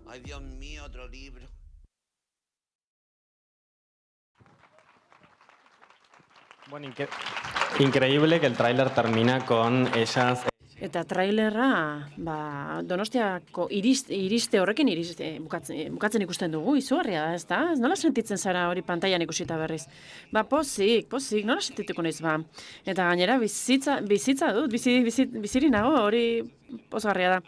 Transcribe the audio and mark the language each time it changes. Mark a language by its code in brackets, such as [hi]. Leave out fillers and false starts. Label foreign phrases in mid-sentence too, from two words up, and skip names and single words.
[es] Ay, Dios mío, otro libro. Bueno, increíble que el tráiler termina con ellas... [eu] Eta trailerra, Donostiako iriste horrekin bukatzen ikusten dugu, izugarria da, ez da? Nola sentitzen zara hori pantailan ikusita berriz? Pozik, nola sentituko naiz ba? Eta gainera bizitza dut, biziri nago hori pozgarria da.